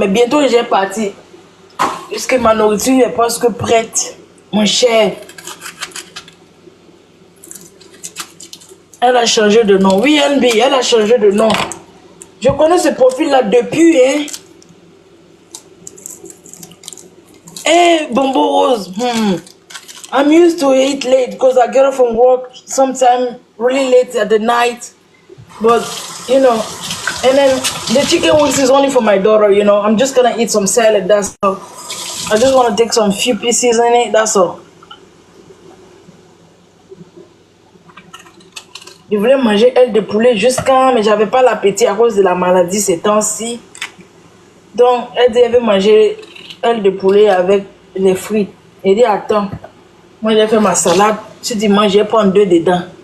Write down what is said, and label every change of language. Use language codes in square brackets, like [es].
[fr] Mais bientôt, j'ai parti. Puisque ma nourriture est presque prête. Mon cher. Elle a changé de nom. Oui, NB, elle a changé de nom. Je connais ce profil-là depuis, Hey, Bombo Rose. [en] I'm used to eat late because I get off from work sometime really late at the night. But, you know, and then the chicken wings is only for my daughter, you know. I'm just going to eat some salad, that's all. I just want to take some few pieces in it, that's all. [fr] Je voulais manger aile de poulet jusqu'à... Mais j'avais pas l'appétit à cause de la maladie ces temps-ci. Donc, elle dit, elle veut manger aile de poulet avec les fruits. Elle dit, attends. Moi, j'ai fait ma salade. Je dis, moi, je vais prendre 2 dedans.